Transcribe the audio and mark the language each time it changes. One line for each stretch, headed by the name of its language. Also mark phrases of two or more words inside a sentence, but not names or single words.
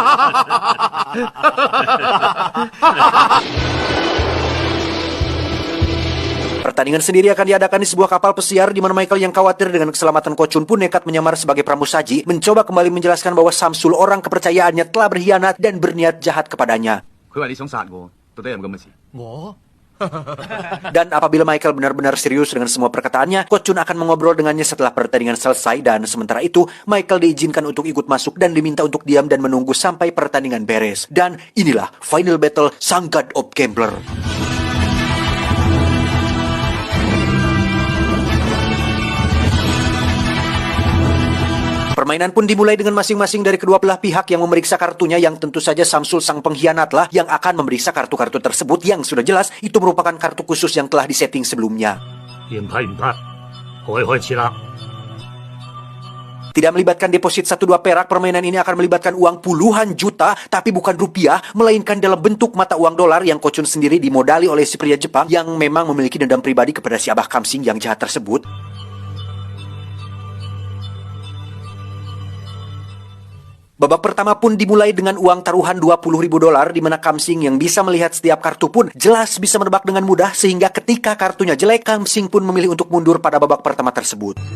Indonesian: Pertandingan sendiri akan diadakan di sebuah kapal pesiar, di mana Michael yang khawatir dengan keselamatan Ko Chun pun nekat menyamar sebagai pramusaji, mencoba kembali menjelaskan bahwa Samsul orang kepercayaannya telah berkhianat dan berniat jahat kepadanya. Dan apabila Michael benar-benar serius dengan semua perkataannya, Ko Chun akan mengobrol dengannya setelah pertandingan selesai, dan sementara itu Michael diizinkan untuk ikut masuk dan diminta untuk diam dan menunggu sampai pertandingan beres. Dan inilah
English: final battle
Indonesian: sang God of Gambler. Permainan pun dimulai dengan masing-masing dari kedua belah pihak yang memeriksa kartunya, yang tentu saja Samsul sang pengkhianatlah yang akan memeriksa kartu-kartu tersebut yang sudah jelas itu merupakan kartu khusus yang telah disetting sebelumnya.
Cantonese: 唔批唔得，開始啦。
Indonesian: Tidak melibatkan deposit 1-2 perak, permainan ini akan melibatkan uang puluhan juta, tapi bukan rupiah, melainkan dalam bentuk mata uang dolar yang Ko Chun sendiri dimodali oleh si pria Jepang yang memang memiliki dendam pribadi kepada si Abah Kamsing yang jahat tersebut. Babak pertama pun dimulai dengan uang taruhan 20.000 dolar, di mana Kamsing yang bisa melihat setiap kartu pun jelas bisa menebak dengan mudah, sehingga ketika kartunya jelek, Kamsing pun memilih untuk mundur pada babak pertama tersebut.